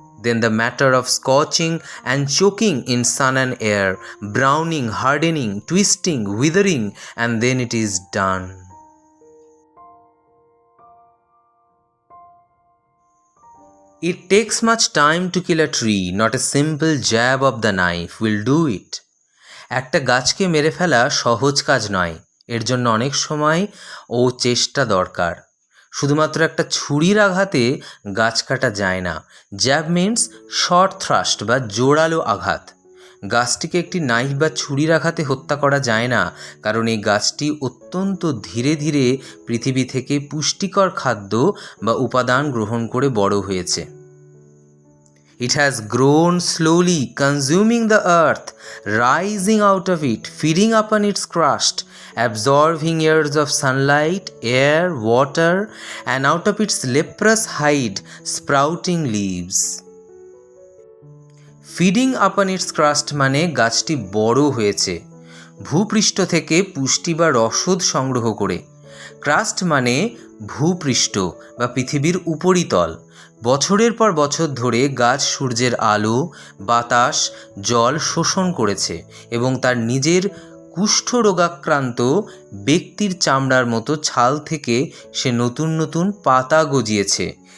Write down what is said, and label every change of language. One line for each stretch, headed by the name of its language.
English: Then the matter of scorching and choking in sun and air, browning, hardening, twisting, withering, and then it is done. It takes much time to kill a tree, not a simple jab of the knife will do it.
Bangla: একটা গাছকে মেরে ফেলা সহজ কাজ নয়, এর জন্য অনেক সময় ও চেষ্টা দরকার। শুধুমাত্র একটা ছুরির আঘাতে গাছ কাটা যায় না।
English: jab means short thrust
Bangla: বা জোরালো আঘাত। গাছটিকে একটি নাইফ বা ছুরির আঘাতে হত্যা করা যায় না, কারণ এই গাছটি অত্যন্ত ধীরে ধীরে পৃথিবী থেকে পুষ্টিকর খাদ্য বা উপাদান গ্রহণ করে বড় হয়েছে।
English: It has grown slowly, consuming the earth, rising out of it, feeding upon its crust, absorbing years of sunlight, air, water, and out of its leprous hide, sprouting leaves. Feeding upon its crust
Bangla: মানে গাছটি বড় হয়েছে ভূপৃষ্ঠ থেকে পুষ্টি বা রসদ সংগ্রহ করে। ক্রাস্ট মানে ভূপৃষ্ঠ বা পৃথিবীর উপরিতল। বছরের পর বছর ধরে গাছ সূর্যের আলো, বাতাস, জল শোষণ করেছে এবং তার নিজের কুষ্ঠরোগাক্রান্ত ব্যক্তির চামড়ার মতো ছাল থেকে সে নতুন নতুন পাতা গজিয়েছে।